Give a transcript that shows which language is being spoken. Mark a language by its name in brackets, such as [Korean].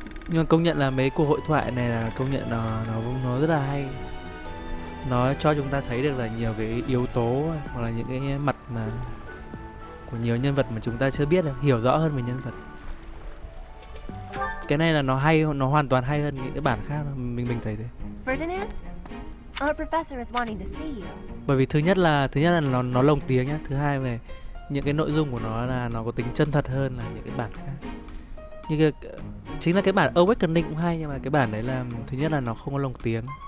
[Vietnamese] Nhưng mà công nhận là mấy cuộc hội thoại này là công nhận nó rất là hay. Nó cho chúng ta thấy được là nhiều cái yếu tố hoặc là những cái mặt mà của nhiều nhân vật mà chúng ta chưa biết, hiểu rõ hơn về nhân vật. Cái này là nó hay, nó hoàn toàn hay hơn những cái bản khác, mình thấy thế. [English] Ferdinand, our professor is wanting to see you. [Vietnamese] Bởi vì thứ nhất là nó lồng tiếng nhá, thứ hai về những cái nội dung của nó là nó có tính chân thật hơn là những cái bản khác. Như chính là cái bản Awakening cũng hay, nhưng mà cái bản đấy là thứ nhất là nó không có lồng tiếng.